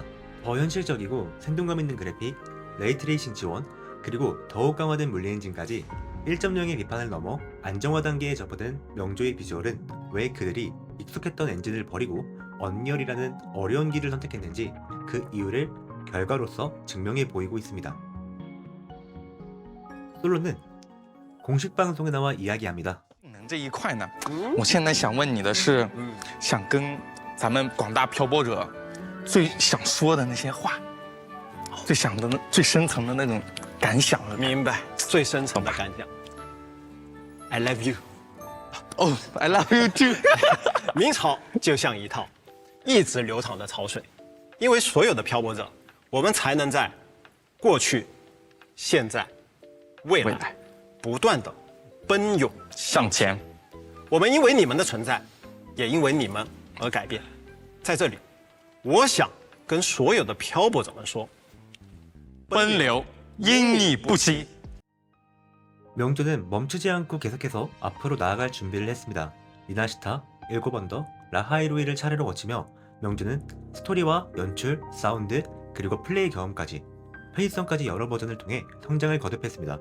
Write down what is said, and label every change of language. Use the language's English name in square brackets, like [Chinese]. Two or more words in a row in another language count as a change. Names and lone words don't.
[Korean] 더 현실적이고 생동감 있는 그래픽, 레이트레이싱 지원, 그리고 더욱 강화된 물리 엔진까지 1.0의 비판을 넘어 안정화 단계에 접어든 명조의 비주얼은 왜 그들이 익숙했던 엔진을 버리고 언리얼이라는 어려운 길을 선택했는지 그 이유를 결과로서 증명해 보이고 있습니다. 솔로는 공식 방송에 나와 이야기합니다. [Chinese] 这一块呢，我现在想问你的是，想跟咱们广大漂泊者最想说的那些话，最想的、最深层的那种感想了。明白，最深层的感想。 [English] I love you。哦，I love you too。 [Chinese] 明朝就像一套一直流淌的潮水，因为所有的漂泊者，我们才能在过去、现在、未来不断的奔涌向前。我们因为你们的存在，也因为你们而改变。在这里，我想跟所有的漂泊者们说： 奔流，因你不息。 [Korean] 명조는 멈추지 않고 계속해서 앞으로 나아갈 준비를 했습니다. 리나시타, 일곱 언더, 라하이로이를 차례로 거치며 명조는 스토리와 연출, 사운드, 그리고 플레이 경험까지 편의성까지 여러 버전을 통해 성장을 거듭했습니다.